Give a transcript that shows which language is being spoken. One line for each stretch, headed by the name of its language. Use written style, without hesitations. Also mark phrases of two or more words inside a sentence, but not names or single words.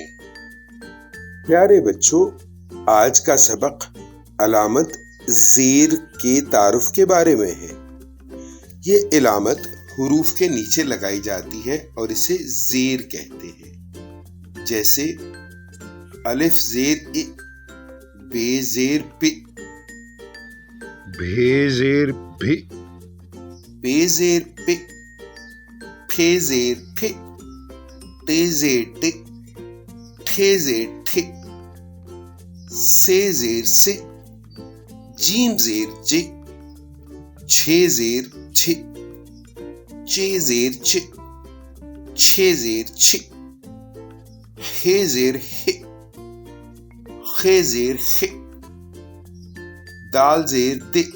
Urdu: پیارے بچوں، آج کا سبق علامت زیر کے تعارف کے بارے میں ہے۔ یہ علامت حروف کے نیچے لگائی جاتی ہے اور اسے زیر کہتے ہیں، جیسے الف زیر ا، بے زیر ب، بے زیر بھ، پے زیر پ، پھے زیر پھ، ٹے زیر ٹ، ٹھے زیر ٹھ، سے زیر س، جیم زیر ج، چھ زیر چھ، چے زیر چ، چھ زیر چھ، ہے زیر ہ، خے زیر خ، دال زیر د،